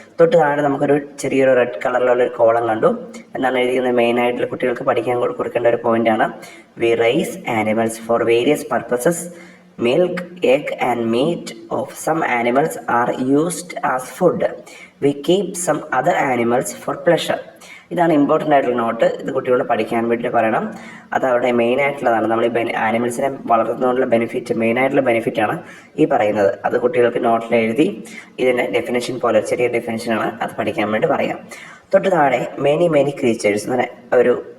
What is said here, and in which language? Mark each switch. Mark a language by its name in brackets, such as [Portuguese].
[Malayalam] തൊട്ട് താഴെ നമുക്കൊരു ചെറിയൊരു റെഡ് കളറിലുള്ള ഒരു കോളം കണ്ടു. എന്നാണ് എഴുതിക്കുന്നത്? മെയിനായിട്ടുള്ള കുട്ടികൾക്ക് പഠിക്കാൻ കൊടുക്കേണ്ട ഒരു പോയിൻ്റാണ്. [English] We raise animals for various purposes. Milk, egg and meat of some animals are used as food. We keep some other animals for pleasure. [Malayalam] ഇതാണ് ഇമ്പോർട്ടൻ്റ് ആയിട്ടുള്ള നോട്ട്. ഇത് കുട്ടികളോട് പഠിക്കാൻ വേണ്ടി പറയണം. അത് അവിടെ മെയിൻ ആയിട്ടുള്ളതാണ്. നമ്മൾ ഈ ആനിമൽസിനെ വളർത്തുന്നതുകൊണ്ടുള്ള മെയിനായിട്ടുള്ള ബെനിഫിറ്റാണ് ഈ പറയുന്നത്. അത് കുട്ടികൾക്ക് നോട്ടിൽ എഴുതി ഇതിൻ്റെ ഡെഫിനേഷൻ പോലെ ചെറിയ ഡെഫിനേഷനാണ്, അത് പഠിക്കാൻ വേണ്ടി പറയാം. തൊട്ട് താഴെ [English] many creatures [Malayalam] എന്ന് ഒരു